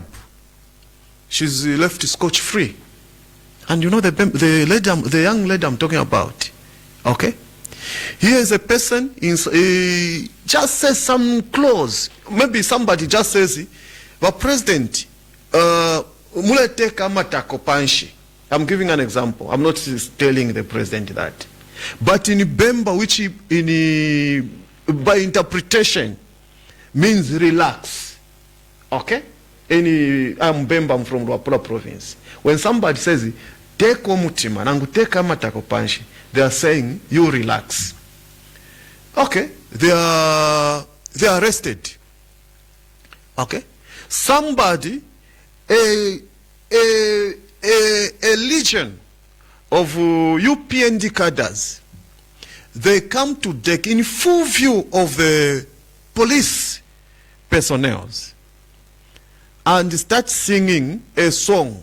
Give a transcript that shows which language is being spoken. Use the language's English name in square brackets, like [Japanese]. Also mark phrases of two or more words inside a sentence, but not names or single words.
[English] She's left scotch-free. And you know the young lady I'm talking about. Okay? Here is a person, just says some clause. Maybe somebody just says, but President, [Bemba] muleteka matako panshi. [English] I'm giving an example. I'm not telling the president that. But in Bemba, which by interpretation means relax. Okay? I'm Bemba, I'm from Luapula province. When somebody says, [Bemba] teko mutima, nangu teka matako panshi, [English] they are saying, you relax. Okay? They are arrested. Okay? Somebody, a legion of UPND cadres, they come to deck in full view of the police personnel and start singing a song.